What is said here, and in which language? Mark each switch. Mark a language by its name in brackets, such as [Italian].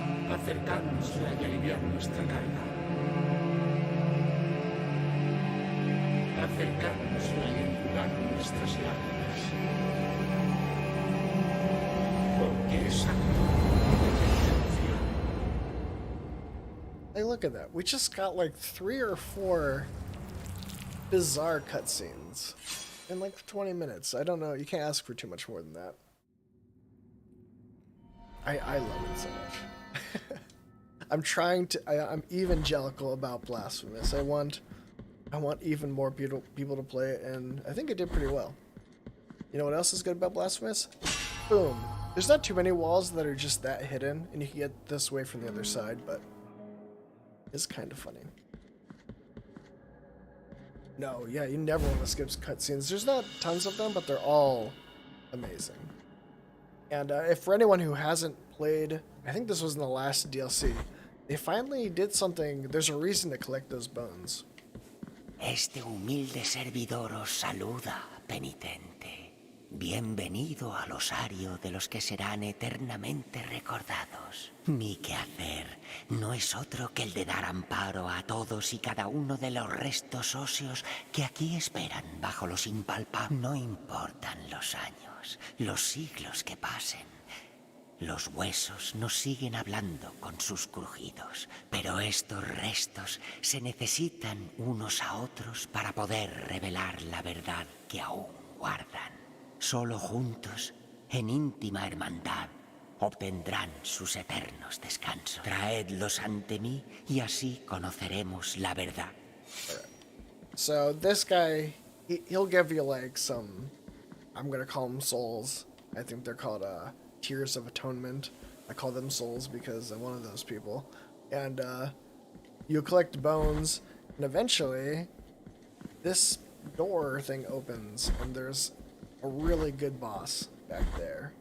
[Spanish] Acercárnosla y aliviar nuestra carga. Acercárnosla y enjugar nuestras lágrimas. Porque es acto de penitencia. [English] Hey, look at that. We just got like 3 or 4 bizarre cutscenes in like 20 minutes. I don't know. You can't ask for too much more than that. I love it so much. I'm evangelical about Blasphemous. I want even more people to play it, and I think it did pretty well. You know what else is good about Blasphemous? Boom. There's not too many walls that are just that hidden, and you can get this way from the other side, but it's kind of funny. No, yeah, you never want to skip cutscenes. There's not tons of them, but they're all amazing. And if for anyone who hasn't played, I think this was in the last DLC, they finally did something. There's a reason to collect those bones. [Spanish] Este humilde servidor os saluda, penitente. Bienvenido al osario de los que serán eternamente recordados. Mi quehacer no es otro que el de dar amparo a todos y cada uno de los restos óseos que aquí esperan bajo los impalpables. No importan los años, los siglos que pasen. Los huesos nos siguen hablando con sus crujidos, pero estos restos se necesitan unos a otros para poder revelar la verdad que aún guardan. Solo juntos, en íntima hermandad, obtendrán sus eternos descansos. Traedlos ante mí y así conoceremos la verdad. [English] So this guy, he'll give you like some, I'm gonna call them souls. I think they're called Tears of Atonement. I call them souls because I'm one of those people. And you collect bones, and eventually this door thing opens, and there's a really good boss back there.